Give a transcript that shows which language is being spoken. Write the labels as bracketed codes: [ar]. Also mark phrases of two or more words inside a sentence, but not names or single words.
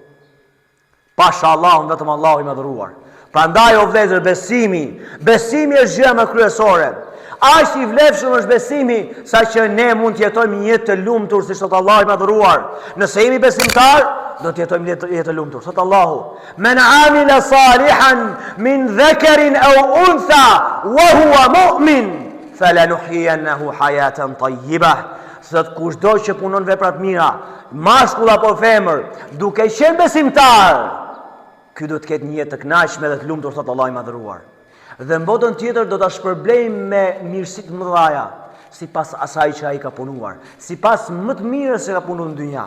[sq] Pasha Allahun vetëm Allahu i madhëruar. Prandaj o vëllezër, besimi është gjëja më kryesore. Aq i vlefshëm është besimi sa që ne mund të jetojmë një jetë të lumtur siç thot Allahu i madhëruar. Nëse jemi besimtar, do të jetojmë një jetë të lumtur. Thot Allahu: [ar] "من عمل صالحا من ذكر أو أنثى وهو مؤمن فلنحيينه حياة طيبة." [sq] Thot kushdo që punon vepra të mira, mashkull apo femër, duke qenë besimtar, ky do të ketë një jetë të kënaqshme dhe të lumtur, thot Allahu i madhëruar. Dhe në botën tjetër do ta shpërblejmë me mirësi të mëdha, sipas asaj që ai ka punuar, sipas më të mirës që ka punuar në dynja.